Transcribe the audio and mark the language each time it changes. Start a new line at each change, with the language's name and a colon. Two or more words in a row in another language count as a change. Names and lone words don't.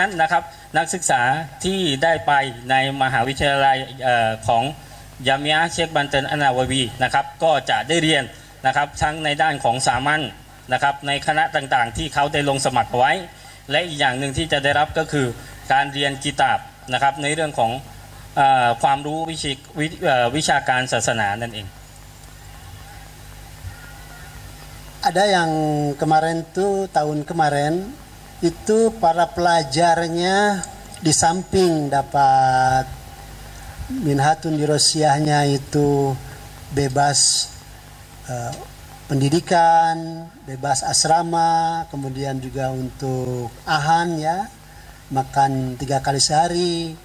Thai: นั้นนะครับนักศึกษาที่ได้ไปในมหาวิทยาลัยของยามิยะห์เชคบันเติล อันนาวาวีนะครับก็จะได้เรียนนะครับทั้งในด้านของสามัญนะครับในคณะต่างๆที่เขาได้ลงสมัครไว้และอีกอย่างหนึ่งที่จะได้รับก็คือการเรียนกิตาบนะครับในเรื่องของความรู้วิชาการศาสนานั่นเอง
Indonesian: Ada yang kemarin tuh tahun kemarin itu para pelajarnya di samping dapat
Arabic: منحة دراسية
Indonesian: itu bebas pendidikan, bebas asrama, kemudian juga untuk ahan ya, makan 3 kali sehari.